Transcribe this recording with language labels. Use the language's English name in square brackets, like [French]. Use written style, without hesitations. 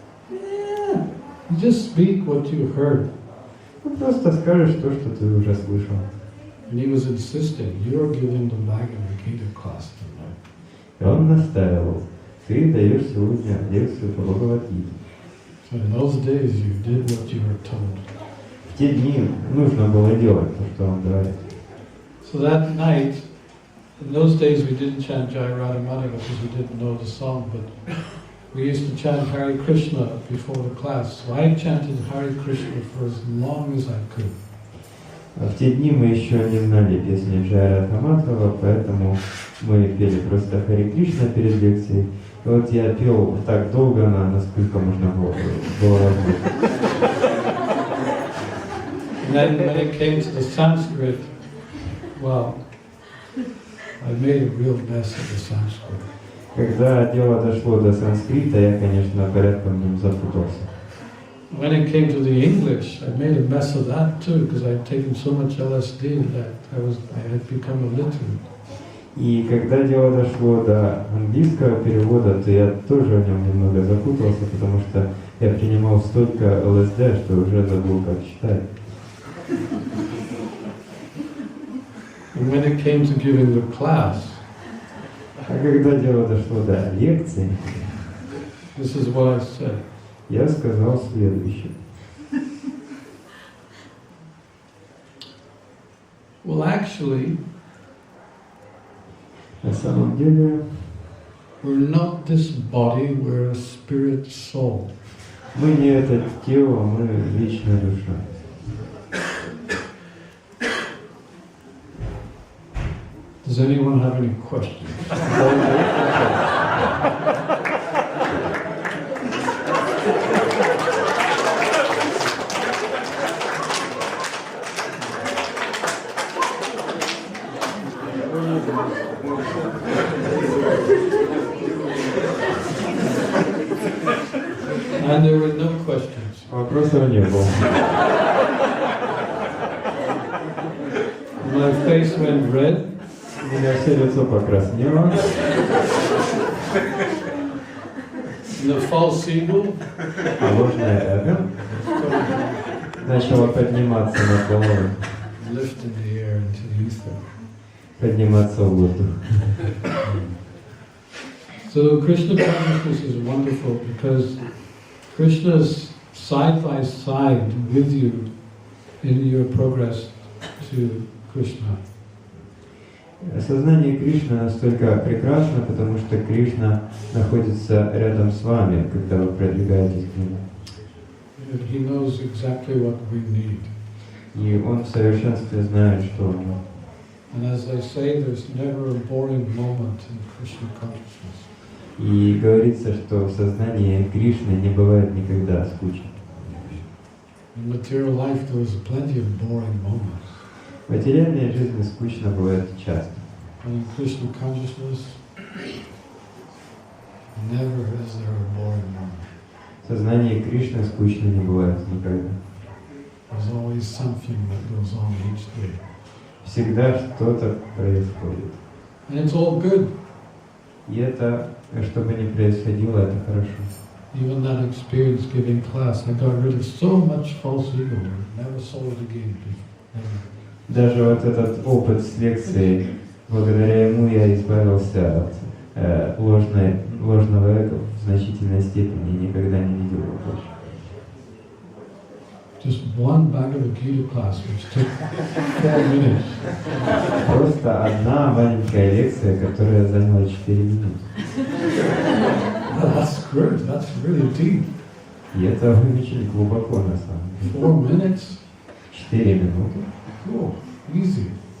[English] Yeah, you just speak what you heard. [Russian] Ну просто скажешь то, что ты уже слышал. [English] And he was insisting, you're giving the Bhagavad Gita class tonight. [Russian] И он настаивал. Ты даешь сегодня лекцию по Бхагавад-гите. [English] So in those days you did what you were told. [Russian] В те дни нужно было делать то, что он говорит. [English] So that night, in those days we didn't chant Jai Radhamani because we didn't know the song, but we used to chant Hare Krishna before the class. So I chanted Hare Krishna for as long as I could. [Russian] А в те дни мы еще не знали песни Джая Радхаматова, поэтому мы пели просто Харе Кришна перед лекцией. И вот я пел так долго, насколько можно было возможно. [English] And then when it came to the Sanskrit, well, I made a real mess of the Sanskrit. [Russian] Когда дело дошло до санскрита, я, конечно, порядком в нем запутался. [English] When it came to the English, I made a mess of that too, because I'd taken so much LSD that I had become illiterate. [Russian] И когда дело дошло до английского перевода, то я тоже в нем немного запутался, потому что я принимал столько ЛСД, что уже забыл, как читать. [English] And when it came to giving the class, [Russian] А когда дело дошло до лекции, [English] this is what I said. [Russian] я сказал следующее. [English] Well, actually, [Russian] На самом деле, [English] we're not this body, we're a spirit soul. [Russian] мы не это тело, мы вечная душа. [English] Does anyone have any questions? And there were no questions. [Russian] Вопросов не было. [English] My face went red. [Russian] У меня все лицо покраснело. [English] The false ego [Russian] А ложное эго начало подниматься над головой, [English] lifted the air into the ether. [Russian] подниматься в воздух. [English] So Krishna consciousness is wonderful because Krishna is side by side with you in your progress to Krishna. [Russian] Сознание Кришны настолько прекрасно, потому что Кришна находится рядом с вами, когда вы продвигаетесь к Нему. [English] He knows exactly what we need. [Russian] И Он в совершенстве знает, что Он. [English] And as I say, there's never a boring moment in Krishna consciousness. [Russian] И говорится, что в сознании Кришны не бывает никогда скучно. [English] In material life, there is plenty of boring moments. [Russian] В материальной жизни скучно бывает часто. [English] And in Krishna consciousness, never is there a boring moment. [Russian] В сознании Кришны скучно не бывает никогда. [English] There's always something that goes on each day. [Russian] Всегда что-то происходит. [English] And it's all good. [Russian] И это, что бы ни происходило, это хорошо. [English] Even that experience giving class, I got rid of so much false ego. Never saw it again. Never. [Russian] Даже вот этот опыт с лекцией, благодаря ему я избавился от ложного эго в значительной степени и никогда не видел его больше. [English] Just one Bhagavad Gita class, which took 4 minutes. [Russian] Просто одна маленькая лекция, которая заняла 4 минуты. [English] Well, that's good. That's really deep. [Russian] И это очень глубоко на самом деле. [English] 4 minutes. [Russian] 4 минуты. [English] Cool. Easy.